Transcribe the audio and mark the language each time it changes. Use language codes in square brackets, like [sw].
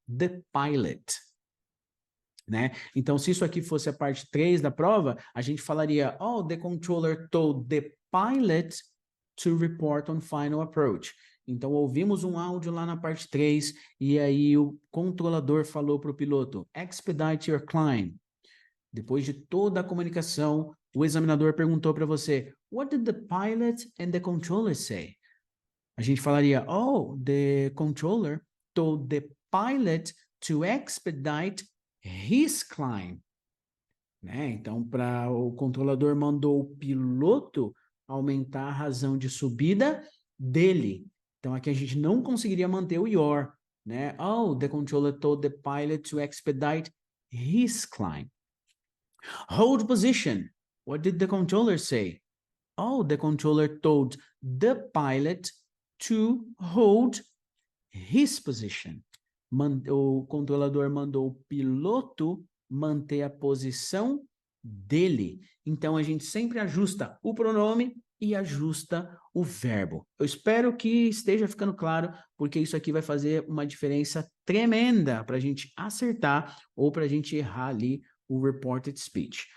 [en] The pilot. [pt] Né? Então, se isso aqui fosse a parte 3 da prova, a gente falaria, oh, [en] the controller told the pilot to report on final approach. [pt] Então, ouvimos um áudio lá na parte 3, e aí o controlador falou para o piloto, [en] expedite your climb. [pt] Depois de toda a comunicação, o examinador perguntou para você, [en] what did the pilot and the controller say? [pt] A gente falaria, oh, [en] the controller told the pilot to expedite his climb. [pt] Né? Então, o controlador mandou o piloto aumentar a razão de subida dele. Então, aqui a gente não conseguiria manter o your, né? [en] Oh, the controller told the pilot to expedite his climb. Hold position. What did the controller say? Oh, the controller told the pilot to hold his position. [pt] O controlador mandou o piloto manter a posição dele. Então, a gente sempre ajusta o pronome e ajusta o verbo. Eu espero que esteja ficando claro, porque isso aqui vai fazer uma diferença tremenda para a gente acertar ou para a gente errar ali o reported speech.